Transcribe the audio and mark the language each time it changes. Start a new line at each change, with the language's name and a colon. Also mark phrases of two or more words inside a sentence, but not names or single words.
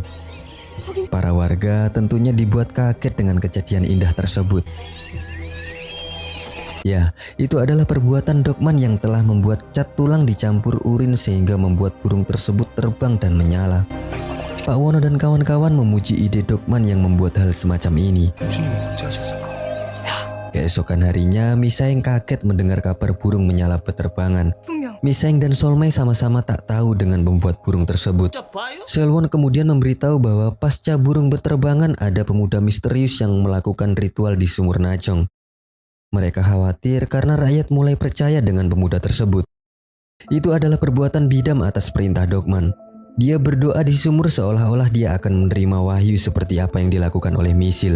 Indonesian: Para warga tentunya dibuat kaget dengan kejadian indah tersebut. Ya, itu adalah perbuatan Dokman yang telah membuat cat tulang dicampur urin sehingga membuat burung tersebut terbang dan menyala. Pak Wono dan kawan-kawan memuji ide Dokman yang membuat hal semacam ini.
Korean: 공주님이 어찌하셨을까?
Indonesian: Keesokan harinya, Miseng kaget mendengar kabar burung menyala beterbangan.
Korean: 분명
Indonesian: Miseng dan Solmei sama-sama tak tahu dengan membuat burung tersebut.
Korean: 저 봐요?
Indonesian: Selwon kemudian memberitahu bahwa pasca burung berterbangan ada pemuda misterius yang melakukan ritual di sumur Nachong. Mereka khawatir karena rakyat mulai percaya dengan pemuda tersebut. Itu adalah perbuatan Bidam atas perintah Dokman. Dia berdoa di sumur seolah-olah dia akan menerima wahyu seperti apa yang dilakukan oleh Misil.